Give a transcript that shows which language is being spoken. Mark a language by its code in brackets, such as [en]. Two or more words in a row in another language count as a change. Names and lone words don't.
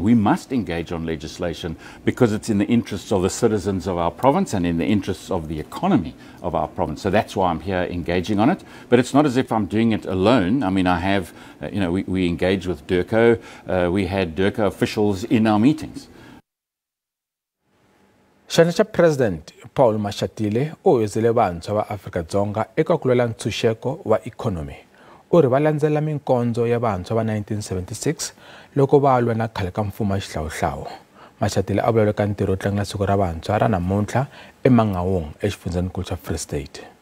[en] We must engage on legislation because it's in the interests of the citizens of our province and in the interests of the economy of our province. So that's why I'm here engaging on it. But it's not as if I'm doing it alone. I mean, I have, we engage with DIRCO. We had DIRCO officials in our meetings. [ts] Xana President Paul Mashatile u yizile vantshwa va Afrika-Dzonga eka ku lwela ntshunxeko wa ikhonomi. U ri va landzela minkondzo ya vantshwa va 1976 loko va lwa na khale ka mfumo wa xihlawuhlawu. Mashatile a vulavula ka ntirho wo tlangela siku ra vantshwa ra namuntlha eMahungu exifundzeninkulu xa Free State.